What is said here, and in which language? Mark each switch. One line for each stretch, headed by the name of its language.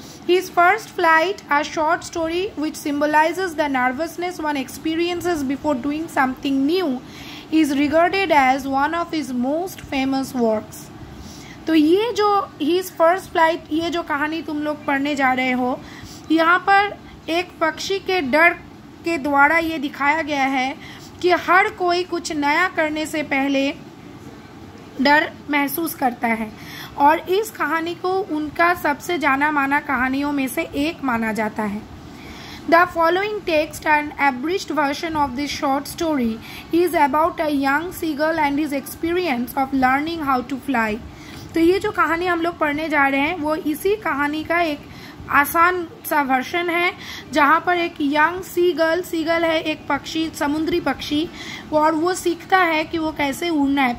English: His first flight, a short story which symbolizes the nervousness one experiences before doing something new, is regarded as one of his most famous works.
Hindi: तो ये जो his first flight, ये जो कहानी तुम लोग पढ़ने जा रहे हो, यहाँ पर एक पक्षी के डर के द्वारा ये दिखाया गया है कि हर कोई कुछ नया करने से पहले डर महसूस करता है और इस कहानी को उनका सबसे जाना माना कहानियों में से एक माना जाता है.
English: The following text and abridged version of this short story is about a young seagull and his experience of learning how to fly.
Hindi: तो ये जो कहानी हम लोग पढ़ने जा रहे हैं वो इसी कहानी का एक आसान सा वर्षन है, जहाँ पर एक यंग सीगल है, एक पक्षी, समुद्री पक्षी, और वो सीखता है कि वो कैसे उड़ना है.